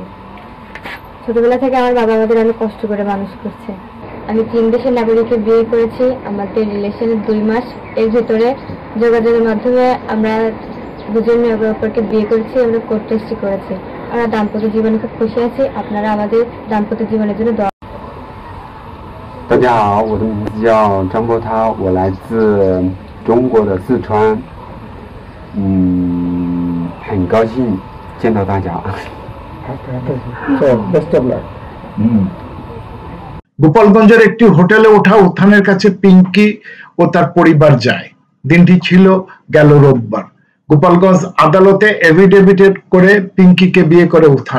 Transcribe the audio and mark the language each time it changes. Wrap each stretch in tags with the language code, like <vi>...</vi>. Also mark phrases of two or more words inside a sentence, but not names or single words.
<bn>ছোটবেলা থেকে আমার বাবা আমাদের অনেক কষ্ট করে মানুষ করছে। আমি 3 দেশের নাগরিককে বিয়ে করেছি। আমাদের রিলেশনের 2 মাস এর ভিতরে যোগাযোগের মাধ্যমে আমরা দুজন একে অপরকে বিয়ে করেছি এবং</bn> <en>court test</en> <bn>করেছি। আমরা দাম্পত্য জীবনে খুব খুশি আছি। আপনারা আমাদের দাম্পত্য জীবনের জন্য দোয়া।</bn> <zh>大家好，我的名字叫张波涛，我来自中国的四川，很高兴见到大家。</zh> <bn>গোপালগঞ্জের একটি হোটেলে ওঠা উথানের কাছে পিঙ্কি ও তার পরিবার যায়। দিনটি ছিল গেল রোববার। গোপালগঞ্জ আদালতে এফিডেভিট করে পিঙ্কিকে বিয়ে করে উথান।</bn>